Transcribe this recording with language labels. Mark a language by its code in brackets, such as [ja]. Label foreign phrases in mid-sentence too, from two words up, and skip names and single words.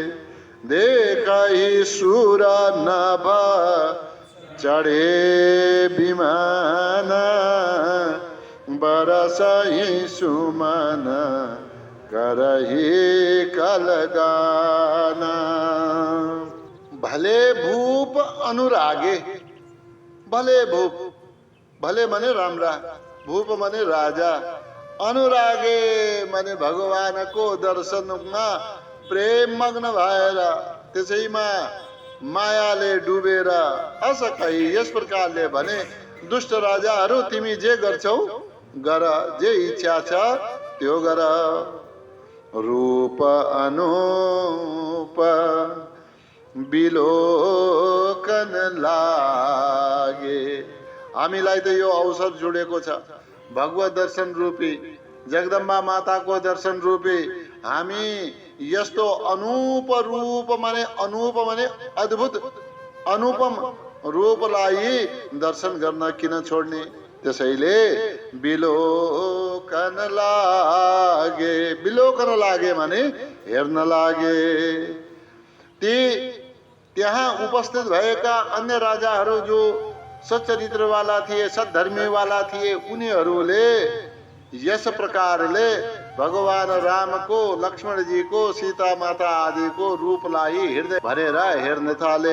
[awa] देखहि सुर नभ चढ़े विमान, बरसहि सुमन करहि कलगाना। भले भूप अनुरागे, भले भूप, [ne] भले माने राम्रा, भूप माने राजा, अनुरागे माने भगवानको दर्शनमा प्रेम मग्न भएर त्यसैमा मायाले डुबेर। असकै यस प्रकारले भने दुष्ट राजाहरू तिमी जे गर्छौ गर, जे इच्छा छ त्यो गर। [awa] रूप अनूप बिलोकन लागे। [ne] हामीलाई त यो अवसर जोडेको छ भगवत दर्शन रूपी, जगदम्बा माताको दर्शन रूपी। हामी यस्तो अनूप रूप माने, अनूप माने अद्भुत, अनुपम रूपलाई दर्शन गर्न किन छोड्ने। त्यसैले [awa] बिलोकन लागे, बिलोकन लागे [ne] माने हेर्न लागे। ती त्यहाँ उपस्थित भएका अन्य राजाहरू जो सच्चरित्रवाला थिए, सद्धर्मीवाला थिए, उनीहरूले यस प्रकारले भगवान रामको, लक्ष्मणजीको, सीता माता आदिको रूपलाई हृदय भरेर हेर्न थाले।